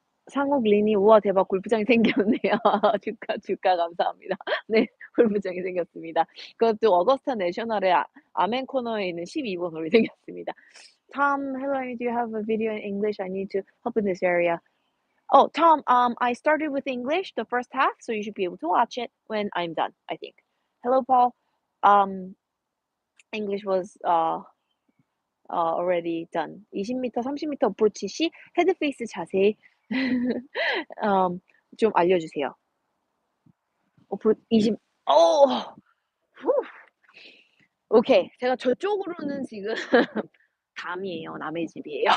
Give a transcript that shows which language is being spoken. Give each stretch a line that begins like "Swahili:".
Korean: 상욱 리니 "우와 대박 골프장이 생겼네요." 축하 감사합니다. 네. 골프장이 생겼습니다. 그것도 어거스타 내셔널의 아멘 코너에 있는 12번 홀이 생겼습니다.
English: "Tom, hello, do you have a video in English? I need to help in this area." Oh, Tom, I started with English the first half, so you should be able to watch it when I'm done, I think. Hello, Paul. Um, English was already done.
Korean: 20m, 30m 어프로치 시 헤드 페이스 자세 음, 좀 알려주세요. 어프로 20. 어. 후. 오케이. 제가 저쪽으로는 지금 담이에요. 남의 집이에요.